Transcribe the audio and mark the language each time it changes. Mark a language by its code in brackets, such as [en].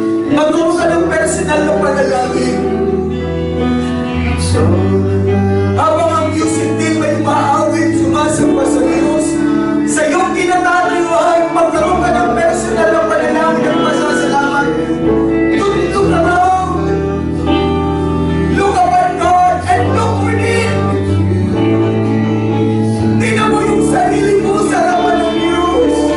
[tl] Magkaroon ka ng personal na panalangin. Habang ang Diyos hindi may maawit, sumasamba sa Diyos, sa iyong kinatayuan, magkaroon ka ng personal na panalangin at masasalamat. [en] Look around. Look upon God and look within. [tl] Tingnan mo yung sarili mo sa harapan ng Diyos.